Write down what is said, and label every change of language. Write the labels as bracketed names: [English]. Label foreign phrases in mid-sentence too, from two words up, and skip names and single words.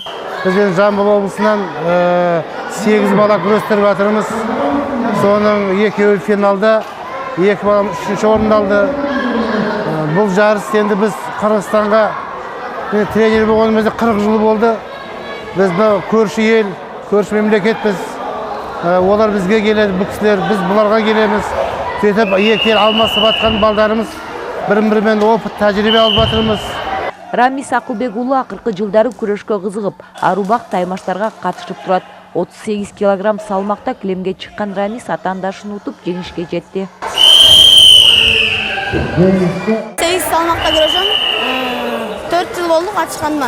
[Kyrgyz] Биз Жамбыл облусунан 8 бала күрөштүрүп атырмыз. Сонун 2 финалда, 2 балам 3-чү орунду алды. Бул жарыс энди биз Кыргызстанга тренер болгонубузда 40 жыл болду. [Kazakh] Biz көрші ел, көрші мемлекетпіз. Олар бізге келеді, бұл кісілер, біз бұларға келеміз. Сөйтіп, екі ел алмасып атқан балдарымыз бірін-бірімен опыт, тәжірибе алып жатырмыз. [Kyrgyz] Рамис Акылбек уулу акыркы жылдары күрөшкө кызыгып, арубак таймаштарга катышып турат. 38 килограмм салмакта килемге чыккан Рамис атаандашын утуп жеңишке жетти. 8 салмакта күрөшөм. 4 жыл болду катышканыма.